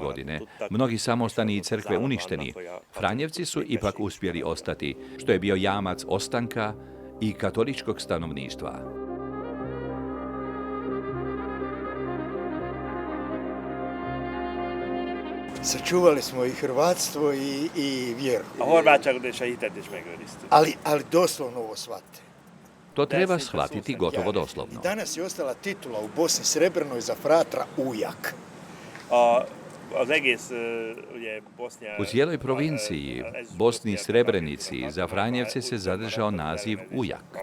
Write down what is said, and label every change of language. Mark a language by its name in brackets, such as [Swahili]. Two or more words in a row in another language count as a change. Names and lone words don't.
[Croatian] godine mnogi samostani i crkve uništeni, Franjevci su ipak uspjeli ostati, što je bio jamac ostanka i katoličkog stanovništva. Sačuvali smo i hrvatstvo i vjeru. [Hungarian] A horvátságot és a hitet is megőriztük. [Croatian] Ali doslovno ovo shvatite. To treba shvatiti gotovo doslovno. Danas je ostala titula u Bosni Srebrnoj za fratra ujak. U cijeloj provinciji, Bosni i Srebrenici, za Franjevce se zadržao naziv ujak.